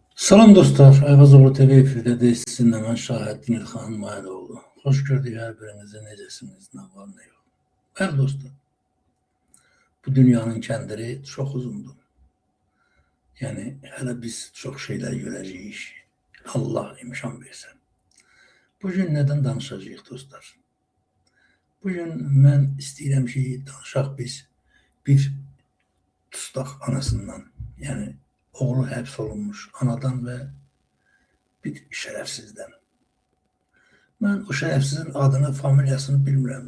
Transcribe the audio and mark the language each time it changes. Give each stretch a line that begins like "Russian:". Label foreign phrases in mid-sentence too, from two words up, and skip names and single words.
Azerbaijani: Salam dostlar,
Turkish: Ayvazoğlu TV efirdedir. Sizinle ben Şahəddin İlxan Mayıroğlu. Hoş gördük her birinizi, necəsiniz, ne var ne yok.
Azerbaijani: Bəli dostlar, bu dünyanın kəndiri
Turkish: çok uzundur. Yani hele biz çok şeyler göreceğiz.
Azerbaijani: Allah imkan versin. Bugün neden danışacağıq dostlar? Bugün mən istəyirəm ki, danışaq biz bir tustaq anasından, yani oğlu həbs olunmuş anadan ve bir şərəfsizdən. Mən o şərəfsizin adını, familiyasını bilmirəm.